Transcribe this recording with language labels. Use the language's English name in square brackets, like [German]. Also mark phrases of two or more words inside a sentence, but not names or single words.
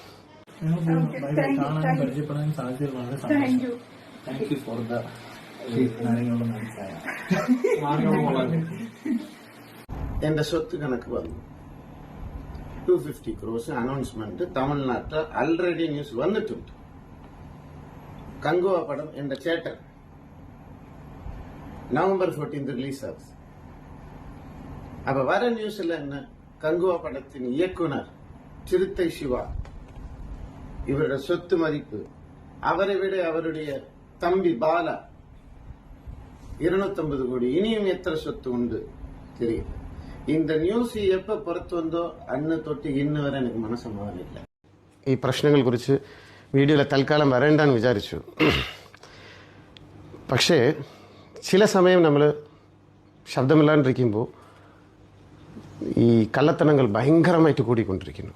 [Malayalam] എൻ്റെ സ്വത്ത് കണക്ക് വന്നു 250 crores അനൗൺസ്മെന്റ് തമിഴ്നാട്ടിൽ ആൾറെഡി ന്യൂസ് വന്നിട്ടുണ്ട്. കങ്കുവ പടം എന്റെ ചേട്ടൻ November 14 റിലീസാകും. [Tamil] அப்ப வர நியூஸ்ல என்ன, கங்குவா படத்தின் இயக்குனர் சிறுத்தை சிவா இவருடைய சொத்து மதிப்பு அவரை விட அவருடைய தம்பி பாலா 250 கோடி. இனியும் எத்தனை சொத்து உண்டு தெரியும். [Malayalam] இந்த ന്യൂസ് എപ്പോൾ പുറത്തു വന്നോ അന്ന് തൊട്ട് ഇന്ന് വരെ എനിക്ക് മനസ്സമാധാനമില്ല. ഈ പ്രശ്നങ്ങളെ കുറിച്ച് വീഡിയോയിൽ തൽക്കാലം വരേണ്ടെന്ന് വിചാരിച്ചു. പക്ഷേ ചില സമയം നമ്മൾ ശബ്ദമില്ലാണ്ടിരിക്കുമ്പോൾ ഈ കള്ളത്തനങ്ങൾ ഭയങ്കരമായിട്ട് കൂടിക്കൊണ്ടിരിക്കുന്നു.